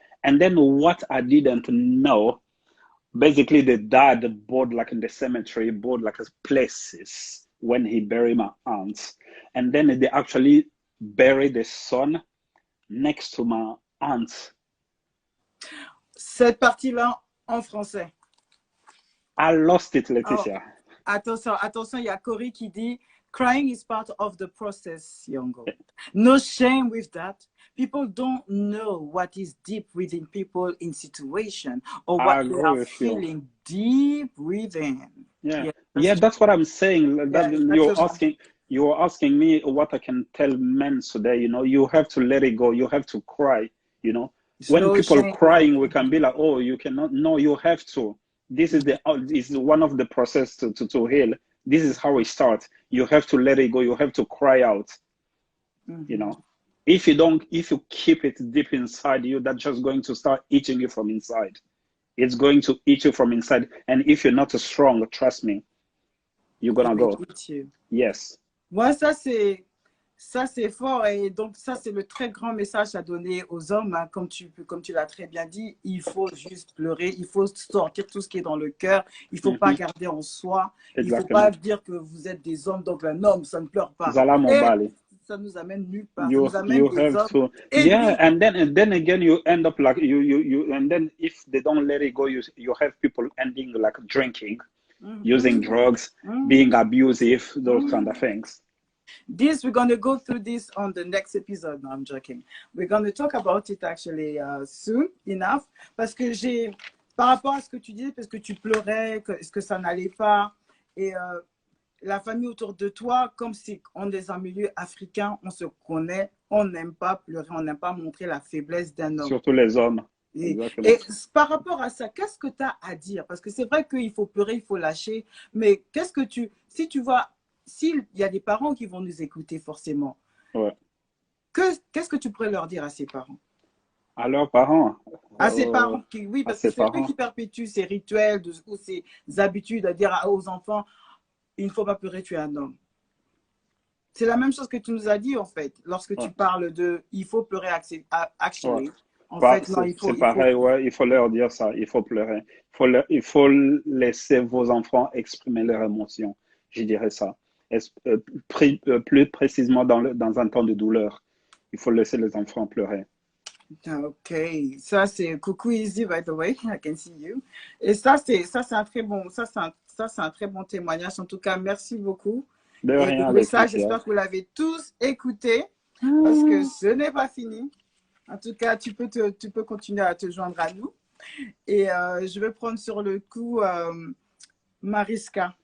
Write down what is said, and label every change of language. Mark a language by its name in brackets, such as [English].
[English] And then what I didn't know, basically the dad bought like in the cemetery, bought like places when he buried my aunt. And then they actually buried the son next to my aunt. [French] Cette partie-là en français. [English] I lost it, Laetitia. [French] Oh, attention, il y a Corey qui dit, [English] crying is part of the process, [French] Yongo. [English] No shame with that. People don't know what is deep within people in situation or what they are feeling deep within. Yeah, that's what I'm saying. You're asking me what I can tell men today. You have to let it go. You have to cry. When people are crying, we can be like, oh, you cannot. No, you have to. This is one of the process to heal. This is how it starts. You have to let it go. You have to cry out. If you keep it deep inside you, that's just going to start eating you from inside. It's going to eat you from inside. And if you're not strong, trust me, you're gonna go. Yes. [French] Moi, ça c'est fort, et donc ça c'est le très grand message à donner aux hommes, hein, comme tu l'as très bien dit. Il faut juste pleurer, il faut sortir tout ce qui est dans le cœur, il faut pas garder en soi. Exactement. Il faut pas dire que vous êtes des hommes, donc un homme ça ne pleure pas. Ça nous amène nulle part. [English] You have to, yeah, and then again you end up like you and then if they don't let it go, you have people ending like drinking, using drugs, being abusive, those kind of things. We're going to go through this on the next episode. No, I'm joking. We're going to talk about it actually soon enough. [French] Parce que par rapport à ce que tu dis, parce que tu pleurais, est-ce que ça n'allait pas, et la famille autour de toi, comme si on est un milieu africain, on se connaît, on n'aime pas pleurer, on n'aime pas montrer la faiblesse d'un homme. Surtout les hommes. Et par rapport à ça, qu'est-ce que tu as à dire? Parce que c'est vrai qu'il faut pleurer, il faut lâcher, mais qu'est-ce que si tu vois, s'il y a des parents qui vont nous écouter forcément, qu'est-ce que tu pourrais leur dire à ces parents? À leurs parents? À ces parents, oui, parce que c'est eux qui perpétuent ces rituels ou ces habitudes à dire aux enfants, il ne faut pas pleurer, tu es un homme. C'est la même chose que tu nous as dit en fait, lorsque tu parles de il faut pleurer, actually. En fait, non, c'est pareil, il faut leur dire ça, il faut pleurer. Il faut laisser vos enfants exprimer leurs émotions, je dirais ça. Plus précisément dans un temps de douleur, il faut laisser les enfants pleurer. [English] Ok, [French] ça c'est coucou [English] Easy, by the way, I can see you. [French] Et ça c'est un très bon, ça c'est un très bon témoignage. En tout cas, merci beaucoup. De rien, le message, j'espère que vous l'avez tous écouté, parce que ce n'est pas fini. En tout cas, tu peux continuer à te joindre à nous. Et je vais prendre sur le coup Mariska.